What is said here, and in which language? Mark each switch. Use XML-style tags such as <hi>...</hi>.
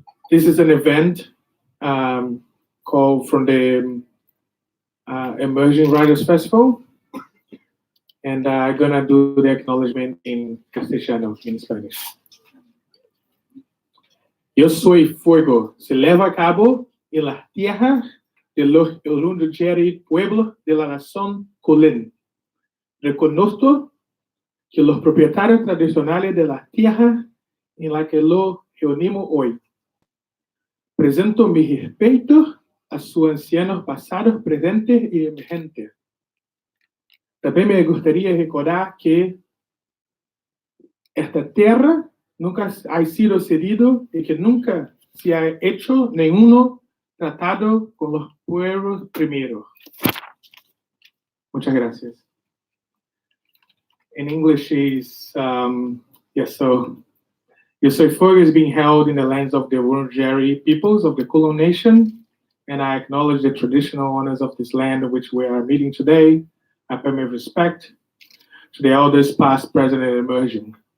<en>This is an event called from the Emerging Writers Festival, and I'm gonna do the acknowledgement in Castellano, in Spanish.</en> <es>Yo soy fuego, se leva a cabo en las tierras de los Giron-Rivas pueblos de la nación Chicle. Reconozco que los propietarios tradicionales de las tierras en las que los reunimos hoy. Presento mis respetos a sus ancianos pasados, presentes y emergentes. También me gustaría recordar que esta tierra nunca ha sido cedido y que nunca se ha hecho ningún tratado con los pueblos primeros. Muchas gracias.</es> <en>In English is, so Yo Soy Fuego is being held in the lands of the Giron-Rivas peoples of the Kulon Nation, and I acknowledge the traditional owners of this land in which we are meeting today. I pay my respect to the elders past, present, and emerging.</en>